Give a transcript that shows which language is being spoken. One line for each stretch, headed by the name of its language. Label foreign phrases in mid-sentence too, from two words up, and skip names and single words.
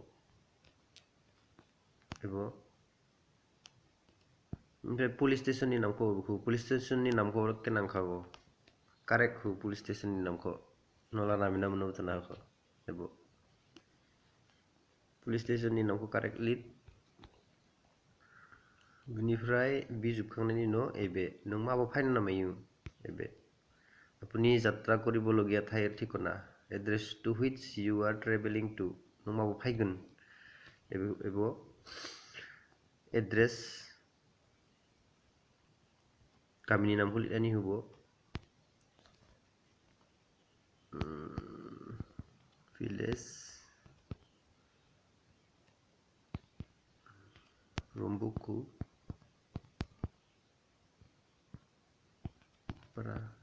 Bodo: एबो ओमफ्राय पुलिस स्टेशननि नामखौ हो पुलिस स्टेशननि नामखौ नांखागौ कारेक्ट हो पुलिस स्टेशननि नामखौ नला नामिना मोनो जानो हागौ एबो पुलिस स्टेशननि नामखौ कारेक्ट लिर बिनिफ्राय बि जोबखांनायनि उनाव एबे नों माबा फाइन नामायो एबे
Assamese: আপুনি যাত্ৰা কৰিবলগীয়া ঠাইৰ ঠিকনা এড্ৰেছ
English: to which you are travelling to
Bodo: नों माबा फाइगोन एबो एड्रेस गामिनि नामखौ लिरनानै होबो विलेज रम्बुकु para